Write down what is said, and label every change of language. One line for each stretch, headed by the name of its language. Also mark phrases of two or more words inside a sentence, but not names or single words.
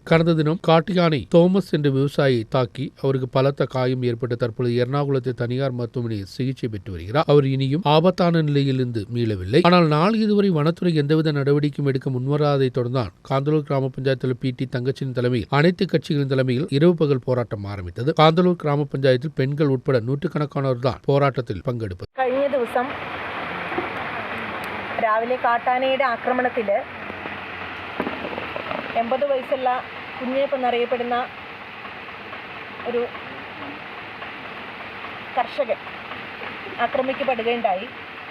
Tamil: கடந்த தினம் காட்டு யானை தோமஸ் என்ற விவசாயியை தாக்கி அவருக்கு பலத்த காயம் ஏற்பட்டு தற்பொழுது எர்ணாகுளத்தில் தனியார் மருத்துவமனையில் சிகிச்சை பெற்று வருகிறார். அவர் இனியும் ஆபத்தான நிலையிலிருந்து மீளவில்லை. ஆனால் நாள் இதுவரை வனத்துறை எந்தவித நடவடிக்கையும் எடுக்க முன்வராதை தொடர்ந்தான் காந்தலூர் கிராம பஞ்சாயத்தில் PT தங்கச்சியின் தலைமையில் அனைத்து கட்சிகளின் தலைமையில் இரவு பகல் போராட்டம் ஆரம்பித்தது. காந்தலூர் கிராம பஞ்சாயத்தில் பெண்கள் உட்பட നൂറുകണക്കാനോർ தான் போராட்டத்தில் പങ്കെടുത്തത്.
Malayalam: കഴിഞ്ഞ ദിവസം രാവിലെ കാട്ടാനയുടെ ആക്രമണത്തിൽ 80 വയസ്സുള്ള കുഞ്ഞേപ്പ് എന്നറിയപ്പെടുന്ന ഒരു കർഷകൻ ആക്രമിക്കപ്പെടുകയുണ്ടായി.